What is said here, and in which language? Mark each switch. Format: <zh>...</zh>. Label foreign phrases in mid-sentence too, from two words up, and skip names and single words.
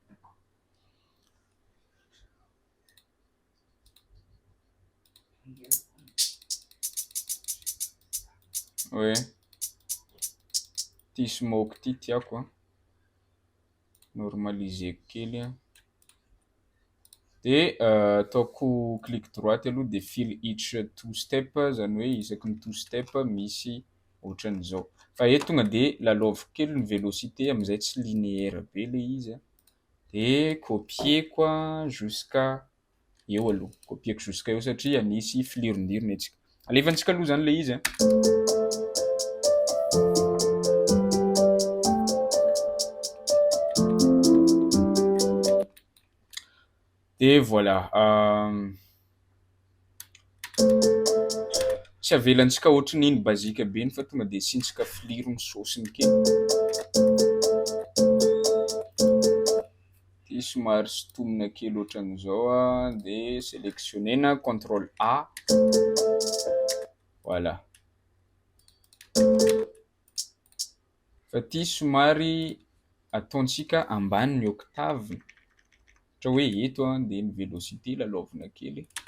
<fr>Ouais.</fr> <mg>Ty smoke ty tiako normaliseko kely de ataoko</mg> <fr>clic droite</fr> <mg>aloha de</mg> <en>fill each two step</en> <mg>zany hoe isaky ny</mg> <en>two step</en> <mg>misy ohatran'izao. Fa eto tonga de lalaoviko kely ny vélocité amizay tsy linéaire be le izy de copieko jusqu'à eo aloha, copieko jusqu'à eo satria anisy filiron-dirony atsika. Alefantsika aloha zany le izy de voilà. Tsy avelantsika ohatran'iny bazika be fa tonga de asiantsika filirony saosiny kely. Ty somary sotomina kely ohatran'izao de sélectionnena CTRL A.</mg> <fr>Voilà.</fr> <mg>Fa ty somary ataontsika ambany ny octave. Ohatra hoe eto de ny vélocité lalaovina kely.</mg>